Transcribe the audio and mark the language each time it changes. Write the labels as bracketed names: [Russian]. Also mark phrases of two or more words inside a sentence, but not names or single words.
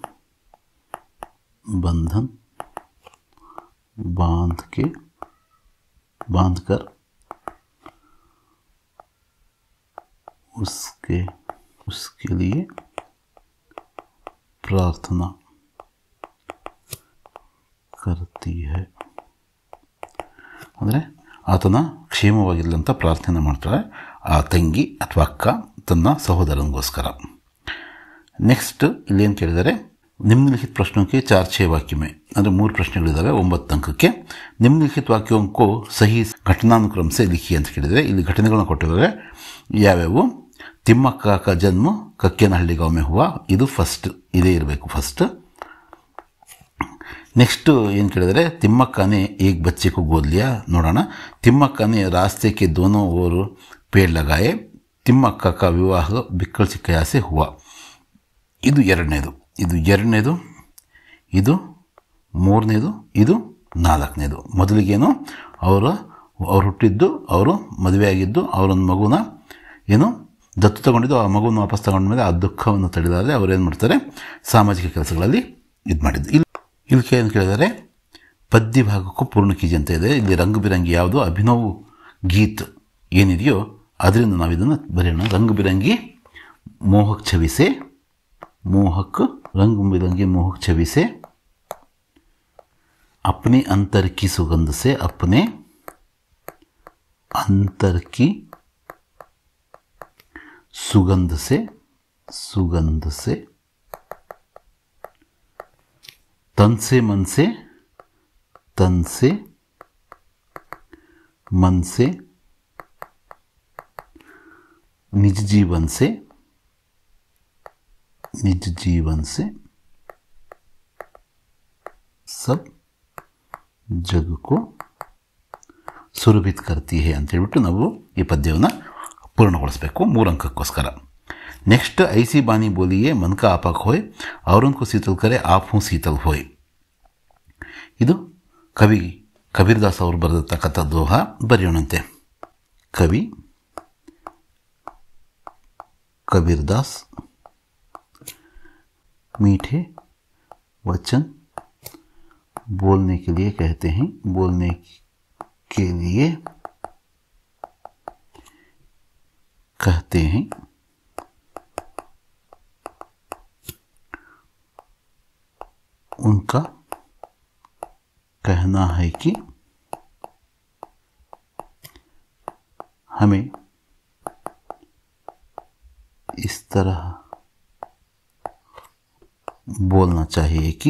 [Hindi] बंधन बांधकर उसके लिए प्रार्थना करती है. [Kannada] ಅಂದರೆ ಆತನ ಕ್ಷೇಮವಾಗಿರಲಿ ಅಂತ ಪ್ರಾರ್ಥನೆ ಮಾಡ್ತಾಳೆ ಆ ತಂಗಿ ಅಥವಾ ಅಕ್ಕ ತನ್ನ ಸಹೋದರನಿಗೋಸ್ಕರ. ನೆಕ್ಸ್ಟ್ ಇಲ್ಲೇನು ಕೇಳಿದರೆ [Hindi] निम्नलिखित प्रश्नों के 4-6 वाक्य में [Kannada] ಅಂದರೆ 3 ಪ್ರಶ್ನೆಗಳಿದ್ದಾವೆ 9 ಅಂಕಕ್ಕೆ. [Hindi] निम्नलिखित वाक्यों को सही घटनानुक्रम से लिखिए [Kannada] ಅಂತ ಕೇಳಿದರೆ ಇಲ್ಲಿ ಘಟನೆಗಳನ್ನ ಕೊಟ್ಟಿದ್ದಾರೆ. [Hindi] ಯಾವ್ಯಾವು? ತಿಮ್ಮಕ್ಕ का जन्म कक्केनहಳ್ಳಿ गांव में हुआ, [Kannada] ಇದು ಫಸ್ಟ್, ಇದೇ ಇರಬೇಕು ಫಸ್ಟ್. [Hindi] नेक्स्ट [Kannada] ಏನು ಕೇಳಿದರೆ [Hindi] तिम्मक्का ने एक बच्चे को गोद लिया. ನೋಡೋಣ. तिम्मक्का ने रास्ते के दोनों ओर पेड़ लगाए. तिम्मक्का का विवाह बिक्कल चिಕ್ಕಯ್ಯ से हुआ. [Kannada] ಇದು ಎರಡನೇದು, ಇದು ಮೂರನೇದು, ಇದು ನಾಲ್ಕನೇದು. ಮೊದಲಿಗೇನು ಅವರು ಹುಟ್ಟಿದ್ದು, ಅವರು ಮದುವೆಯಾಗಿದ್ದು, ಅವರೊಂದು ಮಗುನ ಏನು ದತ್ತು ತಗೊಂಡಿದ್ದು, ಆ ಮಗುನ ವಾಪಸ್ ತಗೊಂಡ ಮೇಲೆ ಆ ದುಃಖವನ್ನು ತಡೆದಾದರೆ ಅವರೇನು ಮಾಡ್ತಾರೆ, ಸಾಮಾಜಿಕ ಕೆಲಸಗಳಲ್ಲಿ ಇದು ಮಾಡಿದ್ದು. ಇಲ್ಲಿ ಏನು ಕೇಳಿದರೆ ಪದ್ಯ ಭಾಗಕ್ಕೂ ಪೂರ್ಣ ಕೀಜಿ ಅಂತ ಇದೆ. ಇಲ್ಲಿ ರಂಗು ಬಿರಂಗಿ ಯಾವುದು ಅಭಿನವ್ ಗೀತ್ ಏನಿದೆಯೋ ಅದರಿಂದ ನಾವು ಇದನ್ನು ಬರೆಯೋಣ. [Hindi] रंग बिरंगी मोहक छवि से, रंग बिरंगी मोहक छवि से, अपने अंतर की सुगंध से, अपने अंतर की सुगंध से, तन से मन से, निज जीवन से सब जग को सुरभित करती है [Kannada] ಅಂತ ಹೇಳ್ಬಿಟ್ಟು ನಾವು ಈ ಪದ್ಯವನ್ನು ಪೂರ್ಣಗೊಳಿಸಬೇಕು 3 ಅಂಕಕ್ಕೋಸ್ಕರ. [Hindi] नेक्स्ट ऐसी बानी बोलिए मन का आपक होए और उनको शीतल करे आप हूँ शीतल होए. [Kannada] ಇದು ಕವಿ ಕಬೀರ್ದಾಸ್ ಅವರು ಬರೆದಿರ್ತಕ್ಕಂಥ ದೋಹಾ. ಬರೆಯೋಣಂತೆ. ಕವಿ ಕಬೀರ್ದಾಸ್ [Hindi] मीठे वचन बोलने के लिए कहते हैं, बोलने के लिए कहते हैं. उनका कहना है कि हमें इस तरह बोलना चाहिए